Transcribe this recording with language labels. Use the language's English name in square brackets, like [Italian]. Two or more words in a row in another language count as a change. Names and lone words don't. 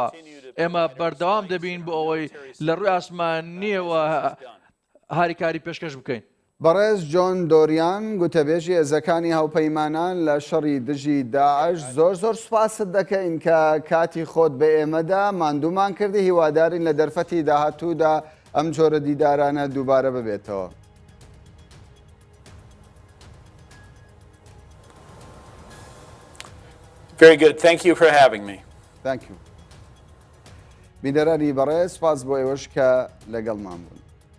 [Central Kurdish] ئێمە بەردەوام دەبین بۆ ئەوەی لە ڕووی ئاسمانیەوە هاریکاری پێشکەش بکەین. بەڕێز جۆن دۆریان گوتەبێژی هێزەکانی هاوپەیمانان لە شەڕی دژی داعش زۆر سوپاست دەکەین کە کاتی خۆت بە ئێمەدا ماندوومان کردی، هیوادارین لە دەرفەتی داهاتوودا ئەم جۆرە دیدارانە دووبارە ببێتەوە. [English] Very good. Thank you for having me. Thank you. [Central Kurdish] بینەرانی بەڕێز سپاس بۆ ئێوەش کە لەگەڵمان بوون.